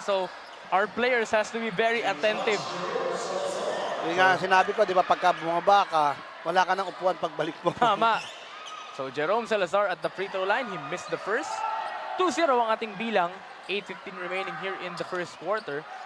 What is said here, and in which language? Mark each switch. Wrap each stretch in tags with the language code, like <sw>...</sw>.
<en>So, our players has to be very attentive.</en> <tl>Yung nga sinabi ko, di ba, pagka bumaba ka, wala ka ng upuan pagbalik mo. Tama.</tl> <en>So, Jerome Salazar at the free throw line. He missed the first.</en> <tl>2-0 ang ating bilang.</tl> <en>8:15 remaining here in the first quarter.</en>